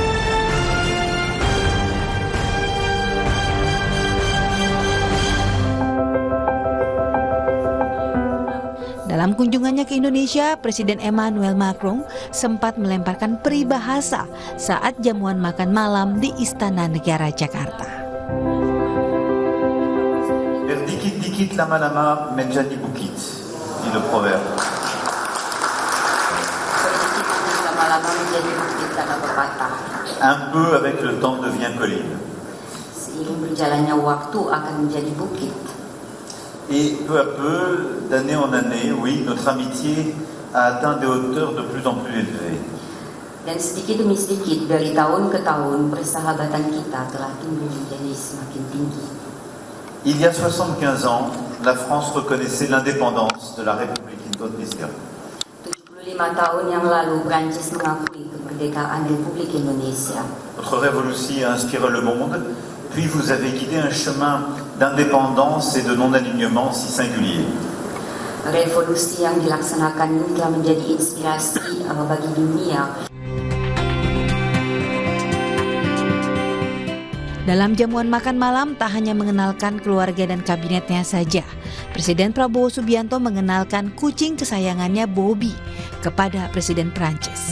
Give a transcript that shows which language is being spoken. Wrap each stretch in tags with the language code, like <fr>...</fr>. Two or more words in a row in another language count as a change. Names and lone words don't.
<id>Dalam kunjungannya ke Indonesia, Presiden Emmanuel Macron sempat melemparkan peribahasa saat jamuan makan malam di Istana Negara Jakarta. Dikit lama-lama menjadi bukit,</id> <fr>dit le proverbe.</fr> <id>Lama-lama menjadi bukit kata pepatah.</id> <fr>Un peu avec le temps devient colline.</fr> <id>Seiring berjalannya waktu akan menjadi bukit.</id> <fr>Et peu à peu, d'année en année, oui, notre amitié a atteint des hauteurs de plus en plus élevées.</fr> <id>Dan sedikit demi sedikit dari tahun ke tahun persahabatan kita telah tumbuh menjadi semakin tinggi.</id> <fr>Il y a 75 ans, la France reconnaissait l'indépendance de la République Claude Misca.</fr> <id>75 tahun yang lalu Prancis mengakui kemerdekaan Republik Indonesia.</id> <fr>Votre révolution a inspiré le monde, puis vous avez guidé un chemin d'indépendance et de non-alignement si singulier.</fr> <id>Revolusi yang dilaksanakan ini telah menjadi inspirasi bagi dunia. Dalam jamuan makan malam tak hanya mengenalkan keluarga dan kabinetnya saja. Presiden Prabowo Subianto mengenalkan kucing kesayangannya Bobby kepada Presiden Prancis.</id>